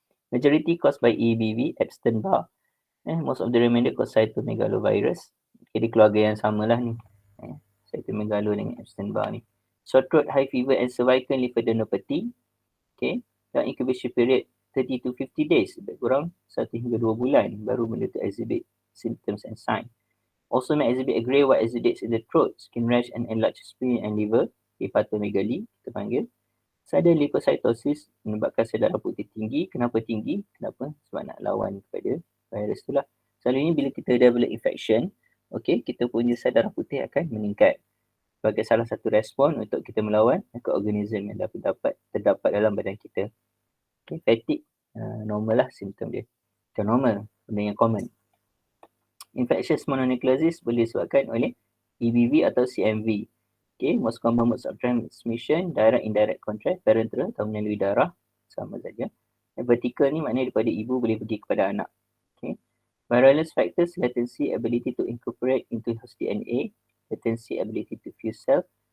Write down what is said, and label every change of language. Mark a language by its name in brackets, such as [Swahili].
[English] Majority caused by EBV, Epstein-Barr. Most of the remainder caused cytomegalovirus. [Malay] Jadi keluarga yang samalah ni. Cytomegalo dengan Epstein-Barr ni. [English] Sore throat, high fever and cervical lymphadenopathy. Okay. [Malay] Dan [English] incubation period 30 to 50 days. [Malay] Lebih kurang 1 hingga 2 bulan baru benda tu [English] exhibit symptoms and signs. Also may exhibit a grey white exudates in the throat, skin rash and enlarged spleen and liver. [Malay] Hepatomegaly kita panggil. Sudden leukocytosis menyebabkan sel darah putih tinggi. Kenapa tinggi? Kenapa? Sebab nak lawan kepada virus tu lah. Selalunya bila kita develop infection, okay, kita punya sel darah putih akan meningkat sebagai salah satu respon untuk kita melawan mikroorganism yang terdapat dalam badan kita. Okay, fatigue normal lah simptom dia. Bukan normal, benda yang common. Infectious mononucleosis boleh disebabkan oleh EBV atau CMV. [English] Okay, most common modes of transmission, direct, indirect contact, parenteral [Malay] atau melalui darah, sama saja. Vertical ni maknanya daripada ibu boleh pergi kepada anak. Okay. [English] Virulence factors, latency, ability to incorporate into host DNA, latency, ability to fuse cell.